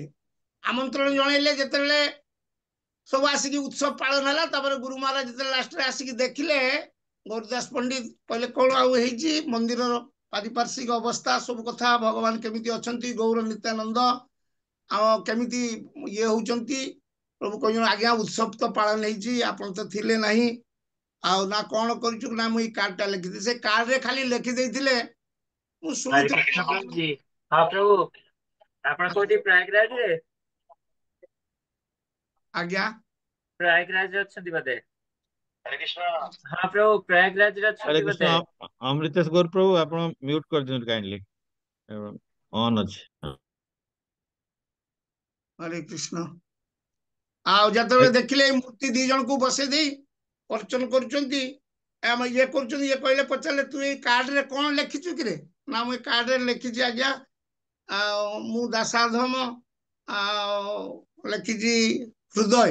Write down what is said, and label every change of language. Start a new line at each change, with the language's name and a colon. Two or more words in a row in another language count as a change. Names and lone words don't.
Odia: ଆମନ୍ତ୍ରଣ ଜଣେଇଲେ ଯେତେବେଳେ ସବୁ ଆସିକି ଉତ୍ସବ ପାଳନ ହେଲା, ତାପରେ ଗୁରୁ ମହାରାଜ ଯେତେବେଳେ ଲାଷ୍ଟରେ ଆସିକି ଦେଖିଲେ, ଗୌରଦାସ ପଣ୍ଡିତ କହିଲେ କଣ ଆଉ ହେଇଛି ମନ୍ଦିରର ପାରିପାର୍ଶ୍ଵିକ ଅବସ୍ଥା, ସବୁ କଥା, ଭଗବାନ କେମିତି ଅଛନ୍ତି, ଗୌର ନିତ୍ୟାନନ୍ଦ ଆଉ କେମିତି ଇଏ ହଉଛନ୍ତି। ପ୍ରଭୁ କହିଛନ୍ତି ଆଜ୍ଞା ଉତ୍ସବ ତ ପାଳନ ହେଇଛି, ଆପଣ ତ ଥିଲେ ନାହିଁ। ଆଉ ନା କଣ କରିଛୁ ନା ମୁଁ ଏଇ କାର୍ଡଟା ଲେଖିଥିଲି। ସେ କାର୍ଡରେ ଖାଲି ଲେଖିଦେଇଥିଲେ ମୁଁ ହରେ କୃଷ୍ଣ ଶୁଣୁଥିଲି।
Hindi: ପ୍ରଭୁ जी। हाँ प्रभु,
Odia: ଆପଣ କୋଉଠି ପ୍ରୟାଗରାଜରେ? ଆଜ୍ଞା ପ୍ରୟାଗରାଜରେ ଅଛନ୍ତି ବୋଧେ? ହଁ ପ୍ରଭୁ, ପ୍ରୟାଗରାଜରେ हरे ଅଛନ୍ତି कृष्ण ବୋଧେ?
Hindi: अमृतेश गौर प्रभु आप म्यूट कर
Odia: दियंतु काइंडली ऑन अछि। ହରେ କୃଷ୍ଣ। ଆଉ ଯେତେବେଳେ ଦେଖିଲେ ଏଇ ମୂର୍ତ୍ତି 2 ଜଣଙ୍କୁ ବସେଇ ଦେଇ ଅର୍ଚନ କରୁଛନ୍ତି, ଆମେ ଇଏ କରୁଛନ୍ତି, ଇଏ କହିଲେ, ପଚାରିଲେ ତୁ ଏଇ କାର୍ଡରେ କଣ ଲେଖିଛୁ କିରେ? ନା ମୁଁ ଏଇ କାର୍ଡରେ ଲେଖିଛି ଆଜ୍ଞା ଆଉ ମୁଁ ଦାସାଧମ ଆଉ ଲେଖିଛି ହୃଦୟ।